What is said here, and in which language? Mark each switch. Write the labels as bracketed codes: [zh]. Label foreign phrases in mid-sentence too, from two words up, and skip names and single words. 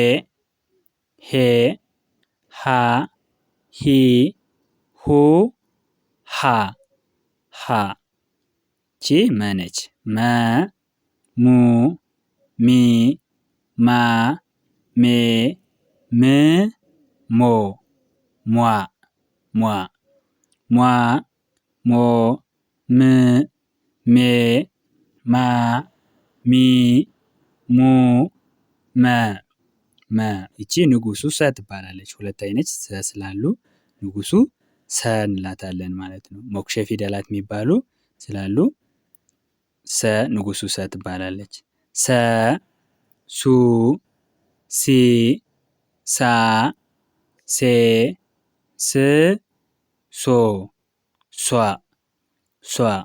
[am] ሃ ሂ ሁ ሃ ሃ። ቺ መ ነች። መ ሙ ሚ ማ ሜ ም ሞ ሟ ሟ ሞ ም ሜ ማ ሚ ሙ መ። ይቺ ንጉሱ ሰ ትባላለች። ሁለት አይነት ሰ ስላሉ ንጉሱ ሰ እንላታለን ማለት ነው። ሞክሼ ፊደላት የሚባሉ ስላሉ ሰ ንጉሱ ሰ ትባላለች። ሰ ሱ ሲ ሳ ሴ ስ ሶ ሷ ሷ